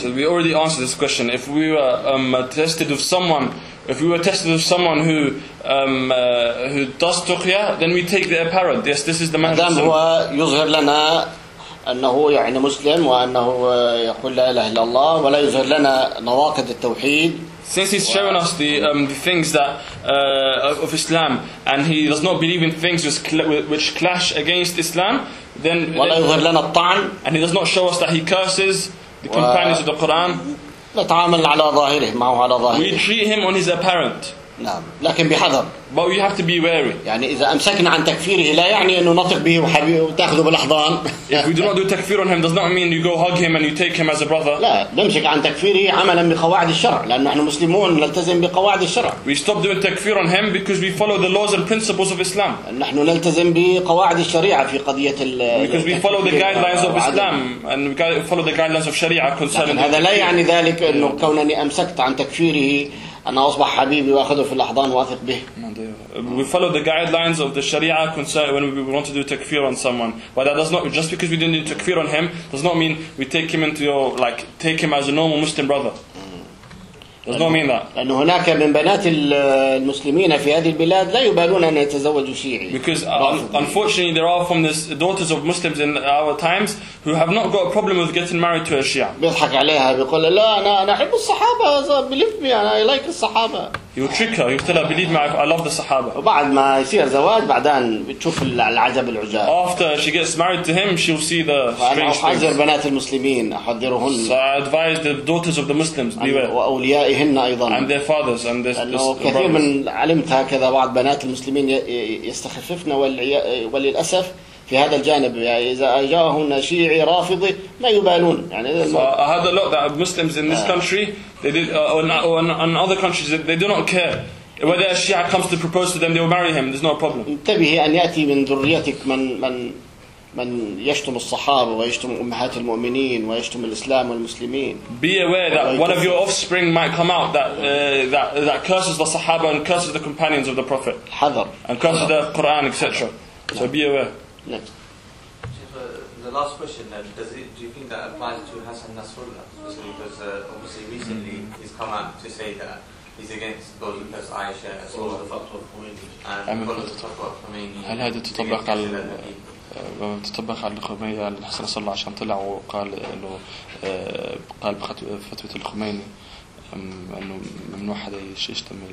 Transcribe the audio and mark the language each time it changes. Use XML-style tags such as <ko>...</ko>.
<en>So we already answered this question. If we were tested of someone, who who does تقية, then we take the apparent. Yes, this is the man.</en> <ar>أدام هو يظهر لنا أنه يعني مسلم وأنه يقول لا إله إلا الله ولا يظهر لنا نواقض التوحيد.</ar> <en>Since he's showing us the things that of Islam and he does not believe in things which clash against Islam, then</en> <ar>ولا يظهر لنا الطعن.</ar> <en>And he does not show us that he curses the companions of the Quran.</en> <ar>نتعامل على ظاهره معه على ظاهره.</ar> <en>We treat him on his apparent.</en> <ar>نعم لكن بحذر.</ar> <en>But you have to be wary.</en> <ar>يعني إذا أمسكنا عن تكفيره لا يعني أنه نطق به وتأخذه بالأحضان.</ar> <en>If we do not do takfir on him, does not mean you go hug him and you take him as a brother.</en> <ar>لا نمسك عن تكفيره عملا بقواعد الشرع لأن نحن مسلمون نلتزم بقواعد الشرع.</ar> <en>We stop doing takfir on him because we follow the laws and principles of Islam.</en> <ar>نحن نلتزم بقواعد الشريعة في قضية ال.</ar> <en>Because we follow the guidelines of Islam and we follow the guidelines of Sharia concerning.</en> <ar>هذا لا يعني ذلك أنه كونني أمسكت عن تكفيره. أنا أصبح حبيبي وأخذه في الأحضان واثق به.</ar> <en>We follow the guidelines of the Sharia concern when we want to do takfir on someone, but that does not just because we didn't do takfir on him does not mean we take him into your like take him as a normal Muslim brother. Does not mean that.</en> <ar>لأن هناك من بنات المسلمين في هذه البلاد لا يبالون أن يتزوجوا شيعي.</ar> <en>Because unfortunately there are from the daughters of Muslims in our times who have not got a problem with getting married to a Shia.</en> <ar>بيضحك عليها بيقول لا أنا أحب الصحابة</ar> <en>believe me I like</en> <ar>الصحابة.</ar> <en>You trick her. You tell her, believe me, I love the Sahaba.</en> <ar>وبعد ما يصير زواج بعدين بتشوف العجب العجاب.</ar> <en>After she gets married to him, she'll see the strange things.</en> <ar>أنا أحذر بنات المسلمين أحذرهن.</ar> <en>So I advise the daughters of the Muslims, beware.</en> <ar>وأوليائهن أيضا.</ar> <en>And their fathers and their brothers.</en> <ar>لأنه كثير من علمت هكذا بعض بنات المسلمين يستخففن وللأسف في هذا الجانب يعني إذا أجاهن شيعي رافضي ما يبالون يعني.</ar> <en>So I had a lot that Muslims in this country. They did, or in other countries, they do not care whether a Shia comes to propose to them. They will marry him. There's no problem.</en> <ar>انتبه أن يأتي من ذريتك من يشتم الصحابة ويشتم أمهات المؤمنين ويشتم الإسلام والمسلمين.</ar> <en>Be aware that one of your offspring might come out that curses the Sahaba and curses the companions of the Prophet.</en> <ar>حذر.</ar> <en>And curses the Quran, etc. So be aware. Next. The last question then, do you think that applies to Hassan Nasrullah? Especially because obviously recently he's come out to say that he's against those who curse Aisha as well as the Fatwa of Khomeini and follow the Fatwa of Khomeini.</en> <ar>هل هذا تطبق على تطبق على الخميني على حسن نصر الله عشان طلع وقال انه قال بفتوة الخميني انه ممنوع حدا يشتم</ar>